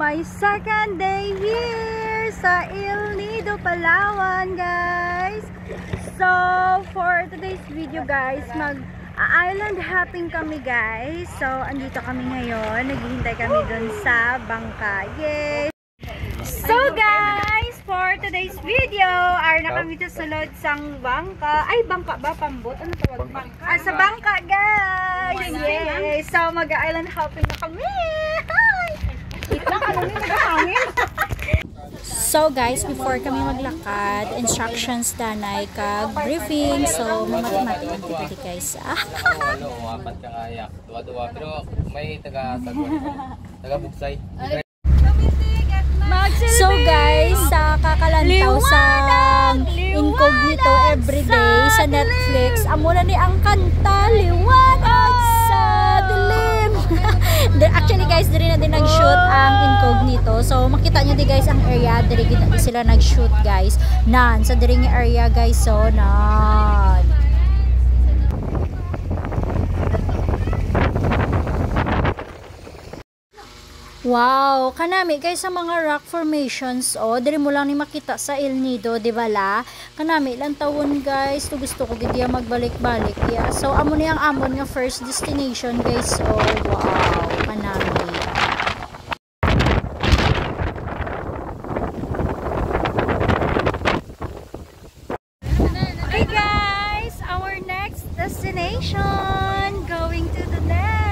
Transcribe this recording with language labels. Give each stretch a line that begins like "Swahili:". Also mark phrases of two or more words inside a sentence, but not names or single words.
English: Second day here sa El Nido, Palawan, guys.
Filipino: So,
English: for today's video,
Filipino: guys, mag-
English: island hopping
Filipino: kami, guys. So, andito kami ngayon. Naghihintay kami dun sa bangka.
Hiligaynon: Yay!
English: So, guys, for today's video,
Hiligaynon: are na kami sa sulod sang bangka. Ay, bangka ba? Pambot? Ano tawag? Bangka. Sa bangka, guys! Yay! So, mag-
English: island hopping
Hiligaynon: na kami! So guys, before kami maglakad, instructions danay kag briefing. So mati-mati dito guys. Apat ka kayak. Duwa-duwa pero may taga-buksay. So guys, sa kakalantaw sa Incognito everyday sa Netflix, amo na ni ang kanta Liwanag sa Dilim. Actually guys, diri na din nag-shoot ang Incognito. So makita nyo di guys ang area, diri gid sila nag-shoot guys. Nan sa diri nga area guys, so nan. Wow, kanami guys sa mga
English: rock formations,
Hiligaynon: oh, diri mo lang ni makita sa El Nido, di ba la? Kanami lang tawon guys, to gusto ko gid magbalik-balik. Yeah. So amo ni ang amon nga
English: first destination
Hiligaynon: guys. Oh, wow, kanami.
English: Okay guys, our next destination, going to the next.